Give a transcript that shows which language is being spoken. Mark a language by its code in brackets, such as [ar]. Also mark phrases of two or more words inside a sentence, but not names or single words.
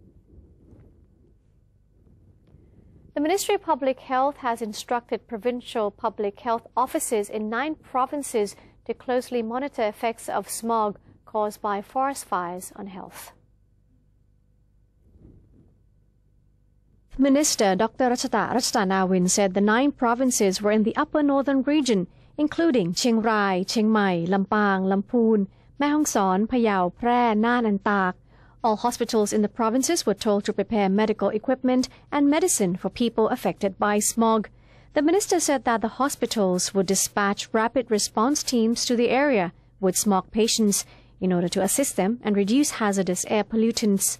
[en] The Ministry of Public Health has instructed provincial public health offices in 9 provinces to closely monitor effects of smog caused by forest fires on health. Minister Dr. Ratchanawin said the 9 provinces were in the upper northern region, including Chiang Rai, Chiang Mai, Lampang, Lamphun, Mae Hong Son, Phayao, Phrae, Nan and Tak. All hospitals in the provinces were told to prepare medical equipment and medicine for people affected by smog. The minister said that the hospitals would dispatch rapid response teams to the area with smog patients in order to assist them and reduce hazardous air pollutants.